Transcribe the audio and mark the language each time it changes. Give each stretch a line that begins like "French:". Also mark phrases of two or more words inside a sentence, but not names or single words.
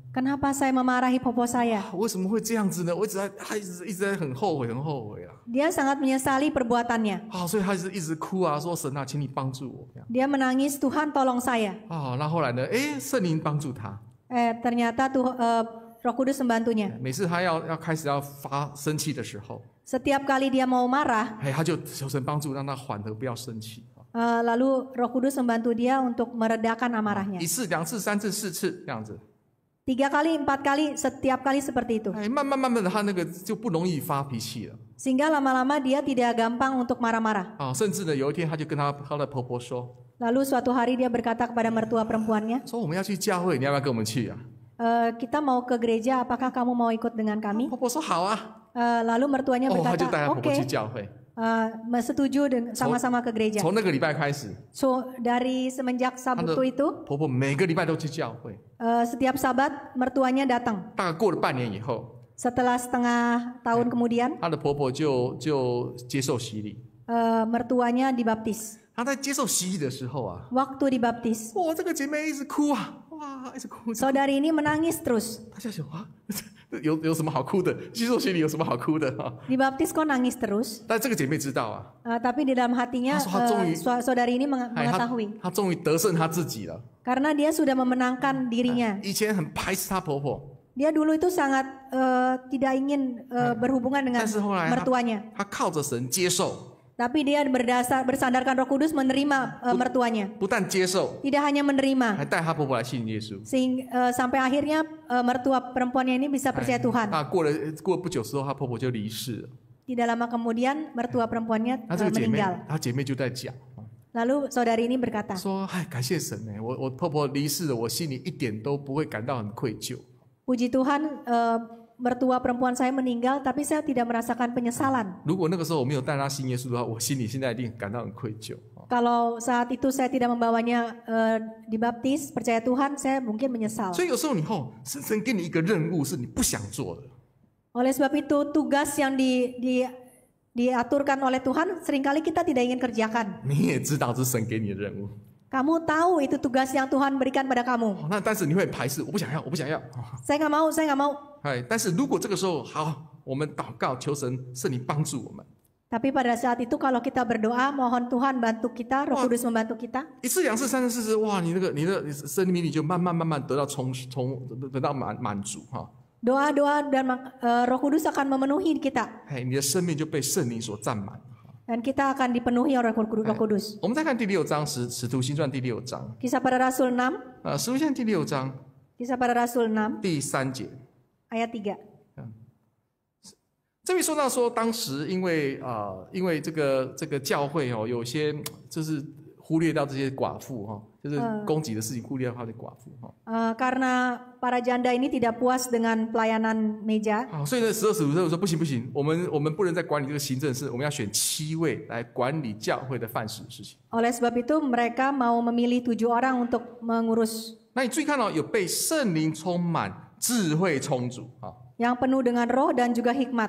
Indonesian: Kenapa saya memarahi popo saya?
Chinese: 为什么会这样子呢？我她一直在很后悔啊。
Indonesian: Dia sangat menyesali perbuatannya.
Chinese: 所以她一直哭啊，说神啊，请你帮助我。
Indonesian: Dia menangis, Tuhan tolong saya.
Chinese: 那后来呢？圣灵帮助她。
Indonesian: Ternyata Roh Kudus membantunya.
Chinese: 每次她要开始要生气的时候，
Indonesian: Setiap kali dia mau marah,
Chinese: 他就求神帮助，让他缓和，不要生气。
Indonesian: lalu Roh Kudus membantu dia untuk meredakan amarahnya.
Chinese: 1 次、2次、3次、4次这样子。
Indonesian: 3 kali, 4 kali, setiap kali seperti itu.
Chinese: 慢慢的，他那个就不容易发脾气了。
Indonesian: Sehingga lama-lama dia tidak gampang untuk marah-marah.
Chinese: 甚至呢，有一天他就跟他的婆婆说，
Indonesian: Lalu suatu hari dia berkata kepada mertua perempuannya,
Chinese: 说我们要去教会，你要不要跟我们去啊？
Indonesian: kita mau ke gereja, apakah kamu mau ikut dengan kami?
Chinese: 婆婆说好啊。
Indonesian: Lalu mertuanya
Chinese: 他就带他婆婆去
Indonesian: oke,
Chinese: 教会。
Indonesian: setuju sama-sama ke gereja.
Chinese: 从那个礼拜开始，
Indonesian: Dari semenjak Sabtu itu,
Chinese: 婆婆每个礼拜都去教会。
Indonesian: setiap Sabat mertuanya datang.
Chinese: 大概过了半年以后，
Indonesian: Setelah setengah tahun kemudian,
Chinese: 她的婆婆就接受洗礼。
Indonesian: mertuanya dibaptis.
Chinese: 她在接受洗礼的时候啊，
Indonesian: Waktu dibaptis,
Chinese: 这个姐妹一直哭啊，一直哭。
Indonesian: saudari ini menangis terus.
Chinese: 大家想有什么好哭的？接受洗礼有什么好哭的？
Indonesian: Dibaptis kok nangis terus?
Chinese: 但这个姐妹知道啊，
Indonesian: Tapi di dalam hatinya saudari ini mengetahui
Chinese: 她终于得胜她自己了。
Indonesian: karena dia sudah memenangkan dirinya.
Chinese: 以前很排斥她婆婆，
Indonesian: Dia dulu itu sangat tidak ingin berhubungan dengan
Chinese: 但是后来
Indonesian: mertuanya.
Chinese: 她靠着神接受，
Indonesian: Tapi dia bersandarkan Roh Kudus menerima mertuanya.
Chinese: 不但接受，
Indonesian: Tidak hanya menerima,
Chinese: 还带她婆婆来信耶稣。
Indonesian: sampai akhirnya mertua perempuannya ini bisa percaya Tuhan.
Chinese: 过了不久之后，她婆婆就离世了。
Indonesian: Tidak lama kemudian mertua perempuannya
Chinese: 那这个姐妹，
Indonesian: meninggal.
Chinese: 她姐妹就在讲，
Indonesian: Lalu saudari ini berkata,
Chinese: 说：“感谢神呢，我婆婆离世了，我心里一点都不会感到很愧疚。
Indonesian: Puji Tuhan, mertua perempuan saya meninggal, tapi saya tidak merasakan penyesalan.
Chinese: 如果那个时候我没有带她信耶稣的话，我心里现在一定感到很愧疚。”
Indonesian: Kalau saat itu saya tidak membawanya dibaptis, percaya Tuhan, saya mungkin menyesal.
Chinese: 所以有时候神给你一个任务是你不想做的，
Indonesian: Oleh sebab itu, tugas yang diaturkan oleh Tuhan seringkali kita tidak ingin kerjakan.
Chinese: 你也知道这是神给你的任务，
Indonesian: Kamu tahu itu tugas yang Tuhan berikan pada kamu.
Chinese: 但是你会排斥，我不想要。
Indonesian: Saya nggak mau, saya nggak mau.
Chinese: 但是如果这个时候好，我们祷告求圣灵帮助我们。
Indonesian: Tapi pada saat itu kalau kita berdoa, mohon Tuhan bantu kita, Roh Kudus membantu kita.
Chinese: 1 次、2次、3次、4次，哇，你的生命力就慢慢得到得到满足哈。
Indonesian: Doa-doa dan Roh Kudus akan memenuhi kita.
Chinese: 你的生命就被圣灵所占满。
Indonesian: Dan kita akan dipenuhi oleh Roh Kudus.
Chinese: 我们再看第6章《使徒行传》第6章。
Indonesian: Kisah para Rasul 6.
Chinese: 使徒行传第6章
Indonesian: Kisah para Rasul 6.
Chinese: 第3节。
Indonesian: Ayat 3.
Chinese: 这里说到说，当时因为这个教会有些就是忽略掉这些寡妇哈，就是供给的事情忽略掉这些寡妇哈。
Indonesian: Karena para janda ini tidak puas dengan pelayanan meja.
Chinese: 所以呢，12、15说不行，我们不能再管理这个行政事，我们要选7位来管理教会的饭食的事情。
Indonesian: Oleh sebab itu mereka mau memilih 7 orang untuk mengurus.
Chinese: 那你注意看到有被圣灵充满、智慧充足啊。
Indonesian: Yang penuh dengan roh dan juga hikmat.